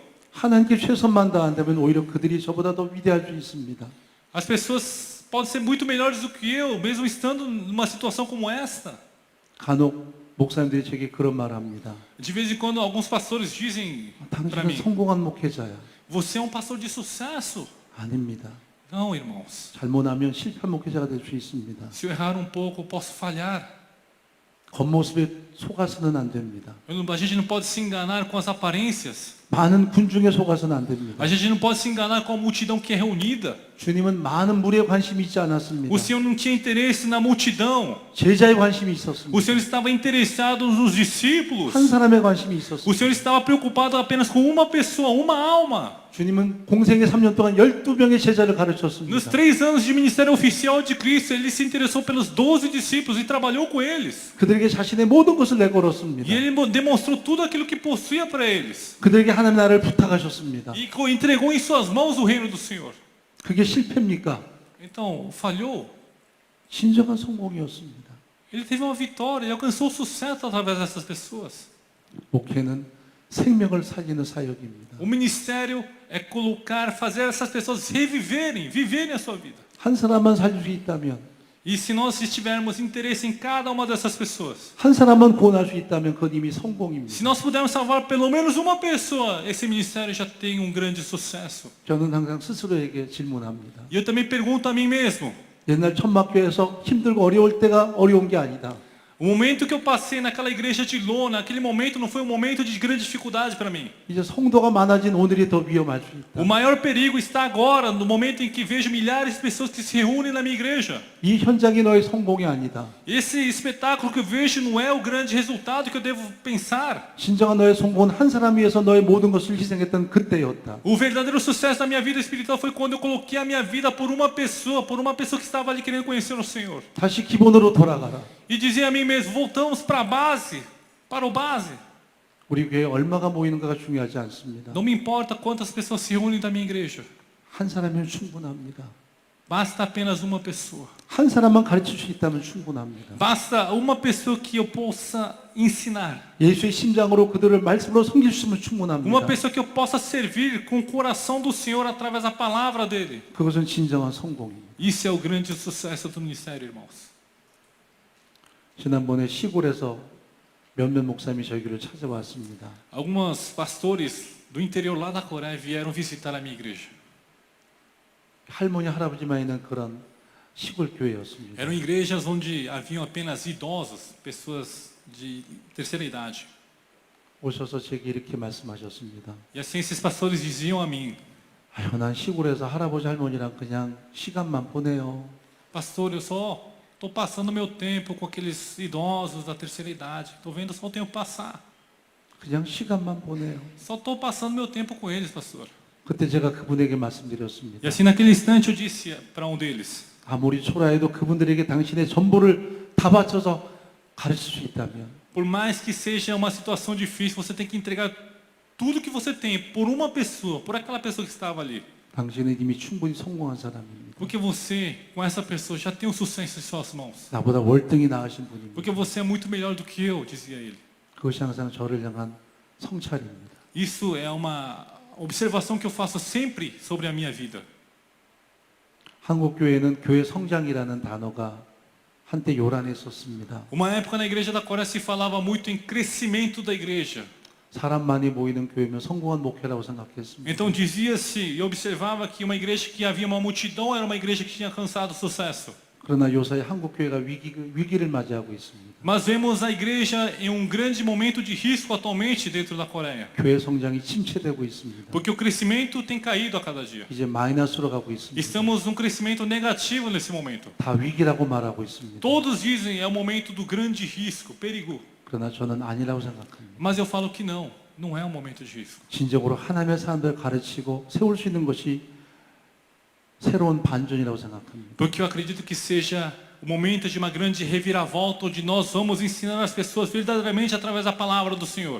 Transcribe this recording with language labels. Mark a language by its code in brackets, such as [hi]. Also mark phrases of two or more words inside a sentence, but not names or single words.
[ko] 하나님께 최선만 다한다면 오히려 그들이 저보다 더 위대할 수 있습니다. [pt] As pessoas podem ser muito melhores do que eu, mesmo estando numa situação como esta. [ko] 간혹 목사님들이 제게 그런 말을 합니다. [pt] De vez em quando alguns pastores dizem para [ko] 당신은 [pt] mim: [ko] 성공한 목회자야. [pt] você é um pastor de sucesso. [ko] 아닙니다. [pt] Não, irmãos. [ko] 잘못하면 실패한 목회자가 될 수 있습니다. [pt] Se eu errar um pouco, eu posso falhar. [ko] 겉모습에 속아서는 안 됩니다. [pt] A gente não pode se enganar com as aparências. [ko] 많은 군중에 속아서는 안 됩니다. [pt] A gente não pode se enganar com a multidão que é reunida. [ko] 주님은 많은 무리에 관심이 있지 않았습니다. [pt] O Senhor não tinha interesse na multidão. [ko] 제자에 관심이 [pt] O [ko] 있었습니다. [pt] Senhor estava interessado nos discípulos. [ko] 한 사람에 관심이 [pt] O [ko] 있었습니다. [pt] Senhor estava preocupado apenas com uma pessoa, uma alma. [ko] 주님은 공생의 3년 동안 12명의 제자를 [pt] Nos [ko] 가르쳤습니다. [pt] 3 anos de ministério oficial de Cristo, ele se interessou pelos 12 discípulos e trabalhou com eles. [ko] 그들에게 자신의 모든 것을 내걸었습니다. [pt] E ele demonstrou tudo aquilo que possuía para eles. [ko] 그들에게 하나님 나라를 부탁하셨습니다. [pt] E entregou em suas mãos o reino do Senhor. [ko] 그게 실패입니까? [pt] Então, falhou. [ko] 진정한 성공이었습니다. [pt] Ele teve uma vitória, ele alcançou sucesso através dessas pessoas. [ko] 목회는 생명을 살리는 사역입니다. [pt] O ministério é colocar, fazer essas pessoas reviverem, viverem a sua vida. [ko] 한 사람만 살릴 수 있다면, [pt] E se nós tivermos interesse em cada uma dessas pessoas, [ko] 한 사람만 구원할 수 있다면 그건 이미 성공입니다. [pt] se nós pudermos salvar pelo menos uma pessoa, esse ministério já tem um grande sucesso. [ko] 저는 항상 스스로에게 질문합니다. [pt] E eu também pergunto a mim mesmo, [ko] 옛날 천막교회에서 힘들고 어려울 때가 어려운 게 아니다. [pt] o momento que eu passei naquela igreja de lona, aquele momento não foi um momento de grande dificuldade para mim. [ko] 이제 성도가 많아진 오늘이 더 위험할 수 [pt] O [ko] 있다. [pt] maior perigo está agora, no momento em que vejo milhares de pessoas que se reúnem na minha igreja. [ko] 이 현장이 너의 성공이 아니다. [pt] Esse espetáculo que eu vejo não é o grande resultado que eu devo pensar. [ko] 진정한 너의 성공은 한 사람 위해서 너의 모든 것을 희생했던 그때였다. [pt] O verdadeiro sucesso da minha vida espiritual foi quando eu coloquei a minha vida por uma pessoa que estava ali querendo conhecer o Senhor. [ko] 다시 기본으로 돌아가라. [pt] E dizia a mim mesmo, voltamos para a base, para o base. [ko] 우리 교회에 얼마가 모이는가가 중요하지 않습니다. [pt] Não me importa quantas pessoas se reúnem da minha igreja. [ko] 한 사람이면 충분합니다. [pt] Basta apenas uma pessoa. [ko] 한 사람만 가르칠 수 있다면 충분합니다. [pt] Basta uma pessoa que eu possa ensinar. [ko] 예수의 심장으로 그들을 말씀으로 섬길 수 있으면 [pt] Uma [ko] 충분합니다. [pt] pessoa que eu possa servir com o coração do Senhor através da palavra dele. [ko] 그것은 진정한 성공입니다. [pt] Isso é o grande sucesso do ministério, irmãos. [ko] 지난번에 시골에서 몇몇 목사님이 저희 교회를 찾아왔습니다. [pt] Alguns pastores do interior lá da Coreia vieram visitar a minha igreja. [ko] 할머니 할아버지만 있는 그런 시골 교회였습니다. [pt] Eram igrejas onde haviam apenas idosos, pessoas de terceira idade. [ko] 오셔서 제게 이렇게 말씀하셨습니다. [pt] E assim esses pastores diziam a mim: [ko] 아유, 난 시골에서 할아버지 할머니랑 그냥 시간만 보내요. [pt] Pastor, eu só estou passando meu tempo com aqueles idosos da terceira idade. Estou vendo só o tempo passar. [ko] 그냥 시간만 보내요. [pt] Só estou passando meu tempo com eles, pastor. [ko] 그때 제가 그분에게 [pt] E [ko] 말씀드렸습니다. [pt] assim naquele instante eu disse para um deles: [ko] 아무리 초라해도 그분들에게 당신의 전부를 다 바쳐서 가르칠 수 있다면 [pt] por mais que seja uma situação difícil, você tem que entregar tudo que você tem por uma pessoa, por aquela pessoa que estava ali. [ko] 당신은 이미 충분히 성공한 사람입니다. [pt] Porque você, com essa pessoa, já tem um sucesso em suas mãos. [ko] 나보다 월등히 나으신 분입니다. [pt] Porque você é muito melhor do que eu, dizia ele. [ko] 그것이 항상 저를 향한 성찰입니다. [pt] Isso é uma observação que eu faço sempre sobre a minha vida. [ko] 한국 교회는 교회 성장이라는 단어가 한때 요란했었습니다. [pt] Uma época na igreja da Coreia se falava muito em crescimento da igreja. [ko] 사람 많이 모이는 교회면 성공한 목회라고 생각했습니다. [pt] Então dizia-se e observava que uma igreja que havia uma multidão era uma igreja que tinha alcançado sucesso. [ko] 그러나 요새 한국 교회가 위기를 맞이하고 있습니다. [pt] Mas vemos a igreja em um grande momento de risco atualmente dentro da Coreia. [ko] 교회 성장이 침체되고 있습니다. [pt] Porque o crescimento tem caído a cada dia. [ko] 이제 마이너스로 가고 있습니다. [pt] Estamos num crescimento negativo nesse momento. [ko] 다 위기라고 말하고 있습니다. [pt] Todos dizem é o momento do grande risco, perigo. [ko] 그러나 저는 아니라고 생각합니다. [pt] Mas eu falo que não é um momento de risco. [ko] 진정으로 하나님의 사람들을 가르치고 세울 수 있는 것이 새로운 반전이라고 생각합니다. [pt] Porque eu acredito que seja o momento de uma grande reviravolta, onde nós vamos ensinar as pessoas verdadeiramente através da palavra do Senhor.